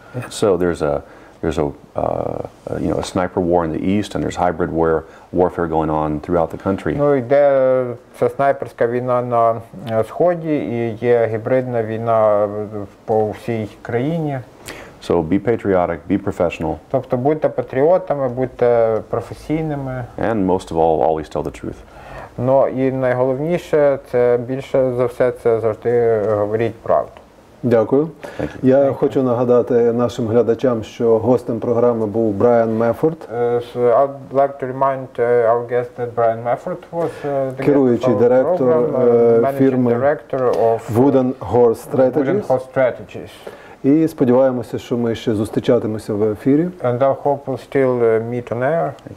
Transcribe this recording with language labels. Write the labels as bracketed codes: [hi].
[en] So there's a you know, a sniper war in the east, and there's hybrid warfare going on throughout the country. [uk] Ну, йде це снайперська війна на сході і є гібридна війна по всій країні. [en] So be patriotic, be professional. [uk] Тобто будьте патріотами, будьте професійними. [en] And most of all, always tell the truth. [uk] Ну і найголовніше, це більше за все, це завжди говоріть правду. Дякую. Я хочу нагадати нашим глядачам, що гостем програми був Брайан Меффорд, [en] I'd like to remind our guest that Bryan Mefford was the [uk] керуючий директор фірми Wooden Horse Strategies. І сподіваємося, що ми ще зустрічатимемося в ефірі. [en] And I hope we'll still meet on air.